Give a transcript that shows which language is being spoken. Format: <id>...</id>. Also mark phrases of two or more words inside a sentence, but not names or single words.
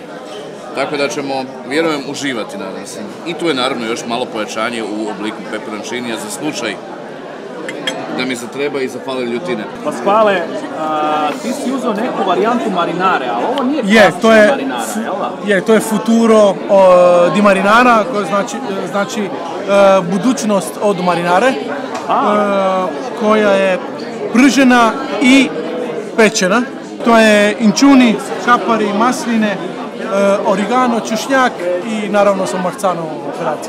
<hr>Tako da ćemo, vjerujem, uživati, nadam se. I tu je naravno još malo pojačanje u obliku peperončinija za slučaj da mi zatreba i zafale ljutine. Pasquale, ti si uzeo neku varijantu marinare, ali ovo nije klasična marinara, jel da? To je</hr> <it>futuro di marinara,</it> <hr>koji znači budućnost od marinare, koja je pržena i pečena. To je inčuni, kapari, masline, origano, češnjak i naravno sam Marzanovu operaciju.</hr>